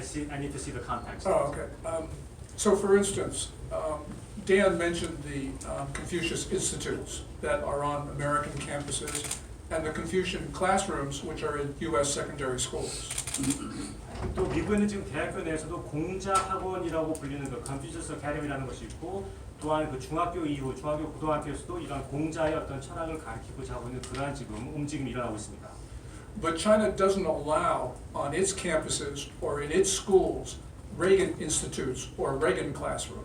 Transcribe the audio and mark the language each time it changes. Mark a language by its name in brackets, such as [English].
[English] I need to see the context. Oh, okay. So for instance, Dan mentioned the Confucius Institutes that are on American campuses and the Confucian classrooms which are in U.S. secondary schools. [Korean] 또 미국에는 지금 대학교 내에서도 공자 학원이라고 불리는 그 컨퓨셔스 어카데미라는 것이 있고 또한 그 중학교 이후 중학교 고등학교에서도 이런 공자의 어떤 철학을 가르치고자 하고 있는 그러한 지금 움직임이 일어나고 있습니다. [English] But China doesn't allow on its campuses or in its schools Reagan institutes or Reagan classrooms.